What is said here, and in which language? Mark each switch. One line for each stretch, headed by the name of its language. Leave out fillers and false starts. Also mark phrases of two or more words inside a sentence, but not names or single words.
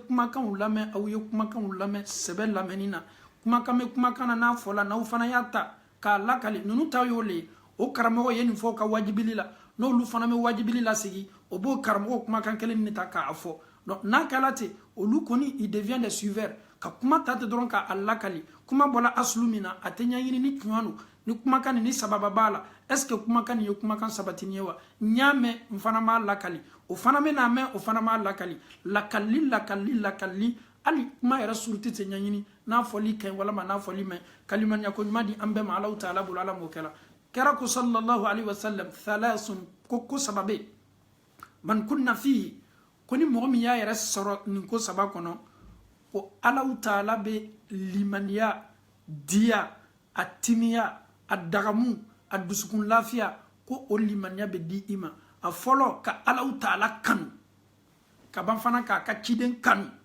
Bambara: kumakanw lamɛn aw ye kumakanw lamɛn sɛbɛ lamɛnni na kumakan bɛ kumakan na n'a fɔla n'aw fana y'a ta k'a lakali ninnu ta y'o le ye o karamɔgɔ ye nin fɔ ka wajibili la n'olu fana bɛ wajibili lasigi o b'o karamɔgɔ kumakan kelen de ta k'a fɔ donc n'a kɛla ten olu kɔni
French: il devient des suiveurs
Bambara: ka kuma ta ten dɔrɔn k'a lakali kuma bɔla asulu min na a tɛ ɲɛɲini ni tiɲɛ don ni kumakan nin ni sababa b'a la
French: est ce que
Bambara: kumakan nin ye kumakan sabatini ye wa n y'a mɛn n fana m'a lakali o fana bɛna mɛn o fana m'a lakali lakali hali kuma yɛrɛ suruti tɛ ɲɛɲini n'a fɔli ka ɲi walama n'a fɔli mɛn kalimaniya ko ɲuman di an bɛɛ ma
Arabic: الله تعالى
Bambara: bolo Ala m'o kɛla kɛra ko
Arabic: صلى الله عليه وسلم ثلاث
Bambara: ko saba bɛ
Arabic: من كن فيه
Bambara: ko ni mɔgɔ min y'a yɛrɛ sɔrɔ nin ko saba kɔnɔ ko
Arabic: الله تعالى
Bambara: bɛ limaniya diya a timiya a dagamu a dusukun lafiya ko o limaniya bɛ di i ma a fɔlɔ ka
Arabic: الله تعالى
Bambara: kanu ka ban fana k'a ka ciden kanu